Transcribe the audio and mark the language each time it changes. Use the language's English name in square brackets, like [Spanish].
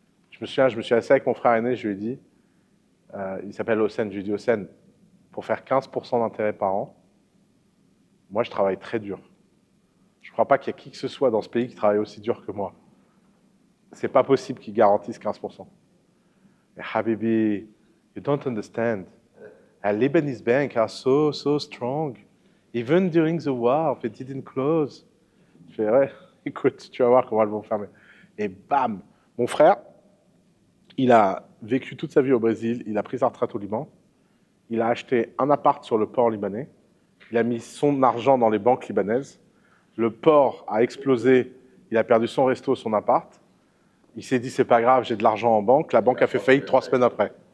[French] Je me suis assis avec mon frère aîné, je lui ai dit, il s'appelle Hossein, je lui ai dit, Hossein, pour faire 15% d'intérêt par an, moi, je travaille très dur. Je ne crois pas qu'il y a qui que ce soit dans ce pays qui travaille aussi dur que moi. C'est pas possible qu'ils garantissent 15%. [English] Habibi, you don't understand. The Lebanese banks are so strong. Even during the war, they didn't close. [French] Je fais, ouais, écoute, tu vas voir comment elles vont fermer. Et bam, mon frère, il a vécu toute sa vie au Brésil, il a pris sa retraite au Liban, il a acheté un appart sur le port libanais, il a mis son argent dans les banques libanaises, le port a explosé, il a perdu son resto, son appart, il s'est dit c'est pas grave, j'ai de l'argent en banque, la banque a fait faillite 3 semaines après.